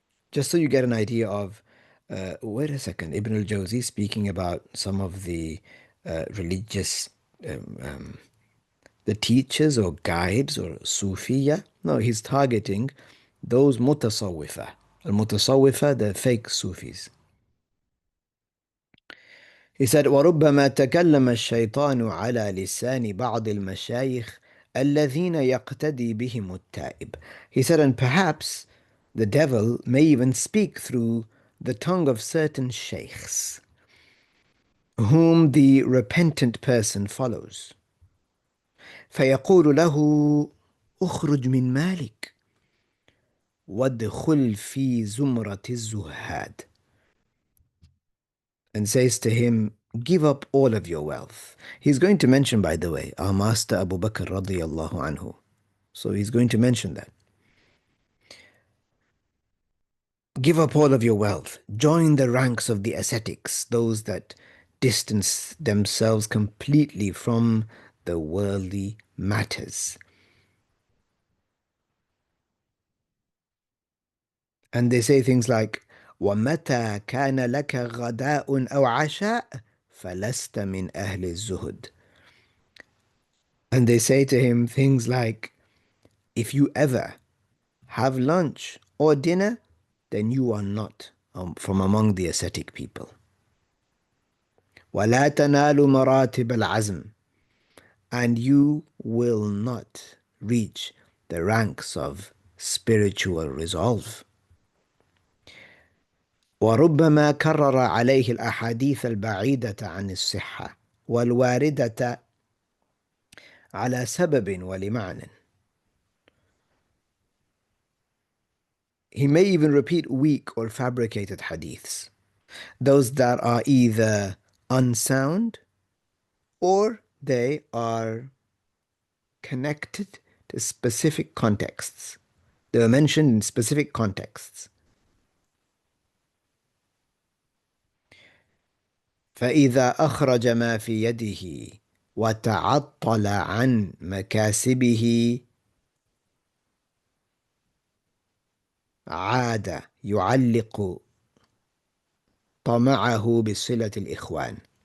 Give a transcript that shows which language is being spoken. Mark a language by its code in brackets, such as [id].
[en] Just so you get an idea of, wait a second, Ibn al-Jawzi speaking about some of the religious, um, um, the teachers or guides or Sufiya. No, he's targeting those mutasawwifa. Al-mutasawwifa, the fake Sufis. He said, [ar] وَرُبَّمَا تَكَلَّمَ الشَّيْطَانُ عَلَى لِسَانِ بَعْضِ الْمَشَايِخِ الَّذِينَ يَقْتَدِي بِهِمُ التَّائِبِ. [en] He said, and perhaps the devil may even speak through the tongue of certain sheikhs, whom the repentant person follows. [ar] فيقول له اخرج من مالك وادخل في زمرة الزهاد. [en] And says to him, Give up all of your wealth. He's going to mention, by the way, our master Abu Bakr radiyallahu anhu. So he's going to mention that. Give up all of your wealth. Join the ranks of the ascetics, those that distance themselves completely from the worldly matters. And they say things like, [ar] وَمَتَى كَانَ لَكَ غَدَاءٌ أَوْ عَشَاءٌ فَلَسْتَ مِنْ أَهْلِ الزُّهُدِ. [en] And they say to him things like, if you ever have lunch or dinner, then you are not from among the ascetic people. [ar] وَلَا تَنَالُ مَرَاتِبَ الْعَزْمِ. [en] And you will not reach the ranks of spiritual resolve. [ar] وربما كرر عليه الأحاديث البعيدة عن الصحة والواردة على سبب ولمعنى. [en] He may even repeat weak or fabricated hadiths, those that are either unsound or they are connected to specific contexts. They were mentioned in specific contexts. [ar] فإذا أخرج ما في يده وتعطل عن مكاسبه عاد يعلق طمعه بصلة الإخوان